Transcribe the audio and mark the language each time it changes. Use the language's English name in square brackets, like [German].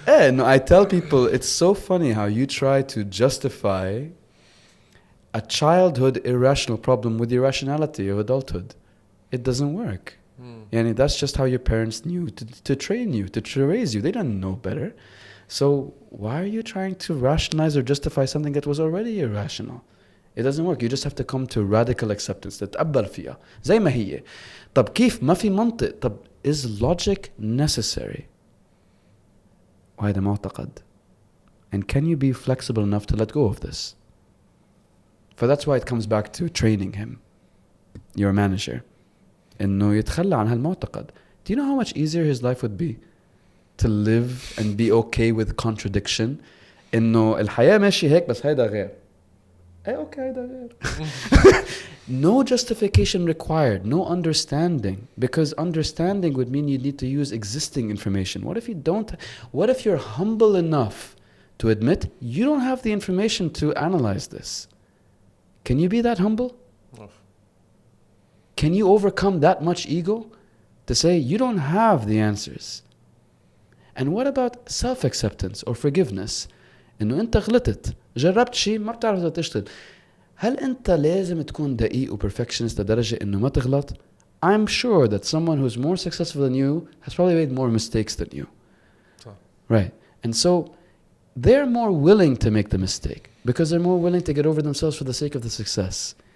[English] No, I tell people it's so funny how you try to justify a childhood irrational problem with the irrationality of adulthood. It doesn't work. Yani that's just how your parents knew to train you, to raise you. They didn't know better. So why are you trying to rationalize or justify something that was already irrational? It doesn't work. You just have to come to radical acceptance. [Arabic] تتقبل فيها زي ما هي. طب كيف ما في منطق؟ طب [English] is logic necessary؟ [Arabic] وهذا معتقد. [English] And can you be flexible enough to let go of this? So that's why it comes back to training him, your manager. [Arabic] إنه يتخلى عن هالمعتقد. [English] Do you know how much easier his life would be to live and be okay with contradiction? [Arabic] إنه الحياة ماشي هيك بس هيدا غير. Okay, هيدا غير. [English] No justification required, no understanding, because understanding would mean you need to use existing information. What if you don't? What if you're humble enough to admit you don't have the information to analyze this? Can you be that humble? Can you overcome that much ego to say you don't have the answers? And what about self-acceptance or forgiveness? [Arabic] إنه أنت غلطت، جربت شيء ما بتعرف تشتغل. هل أنت لازم تكون دقيق و perfectionist لدرجة إنه ما تغلط؟ [English] I'm sure that someone who's more successful than you has probably made more mistakes than you. Right. And so they're more willing to make the mistake because they're more willing to get over themselves for the sake of the success.